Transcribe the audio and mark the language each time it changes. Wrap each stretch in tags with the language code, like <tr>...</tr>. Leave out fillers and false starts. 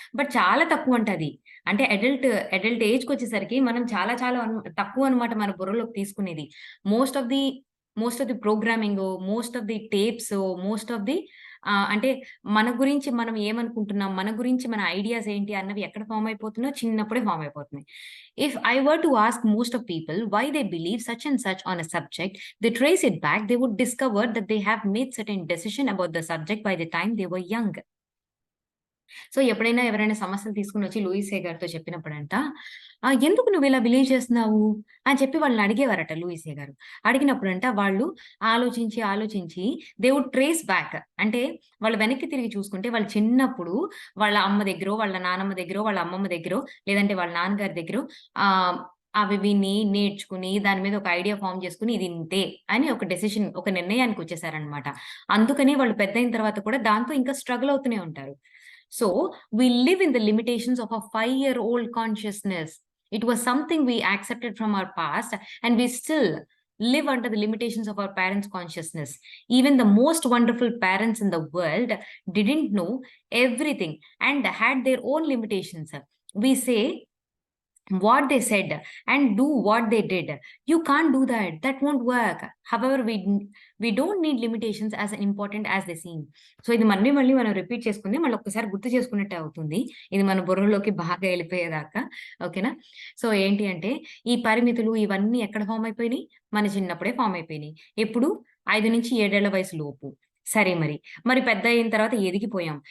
<te>But చాలా తక్కువంట అది. అంటే అడల్ట్ ఏజ్‌కొచ్చేసరికి మనం చాలా చాలా తక్కువనమాట మన బుర్రలోకి తీసుకునేది.</te> <en>most of the most of the programming,</en> <te>most of the టేప్సు, most of the అంటే మన గురించి మనం ఏమనుకుంటున్నాం, మన గురించి మన ఐడియాస్ ఏంటి అన్నవి ఎక్కడ ఫార్మ్ అయిపోతున్నాయో చిన్నప్పుడే ఫార్మ్ అయిపోతున్నాయి.</te> <en>If I were to ask most of people why they believe such and such on a subject, they trace it back, they would discover that they have made certain decision about the subject by the time they were young.</en> <te>So, ఎప్పుడైనా ఎవరైనా సమస్యలు తీసుకొనొచ్చి లూయిసే గారితో చెప్పినప్పుడంట, "ఎందుకు నువ్విలా believe చేస్తున్నావు?" అని చెప్పి వాళ్ళని అడిగేవారట లూయిసే గారు. అడిగినప్పుడంట వాళ్ళు ఆలోచించి, ఆలోచించి</te> <en>They would trace back.</en> <te>అంటే వాళ్ళు వెనక్కి తిరిగి చూసుకుంటే వాళ్ళు చిన్నప్పుడు వాళ్ళ అమ్మ దగ్గరో, వాళ్ళ నానమ్మ దగ్గరో, వాళ్ళ అమ్మమ్మ దగ్గరో, లేదంటే వాళ్ళ నాన్నగారి దగ్గరో ఆహ్, అవి విని, నేర్చుకుని, దాని మీద ఒక ఐడియా ఫార్మ్ చేసుకొని ఇది ఇంతే అని ఒక నిర్ణయానికొచ్చేసారనమాట. అందుకని వాళ్ళు పెద్దయిన తర్వాత కూడా దాంతో ఇంకా స్ట్రగుల్ అవుతూనే ఉంటారు.</te> <en>So, we live in the limitations of a 5-year-old consciousness. It was something we accepted from our past, and we still live under the limitations of our parents' consciousness. Even the most wonderful parents in the world didn't know everything and had their own limitations. We say what they said and do what they did. You can't do that. That won't work. However, we don't need limitations as important as they seem.</en> <te>So ఇది మళ్ళీ మళ్ళీ మనం repeat చేసుకుంది మళ్ళీ ఒక్కసారి గుర్తు చేసుకున్నట్టే అవుతుంది, ఇది మన బుర్రలోకి బాగా వెళ్ళిపోయేదాకా. ఓకేనా? సో ఏంటి అంటే ఈ పరిమితులు ఇవన్నీ ఎక్కడ ఫామ్ అయిపోయినాయి? మన చిన్నప్పుడే ఫామ్ అయిపోయినాయి. ఎప్పుడు? 5-7 ఏళ్ల వయసు లోపు. సరే మరి పెద్ద అయిన తర్వాత ఎదిగిపోయాం.</te>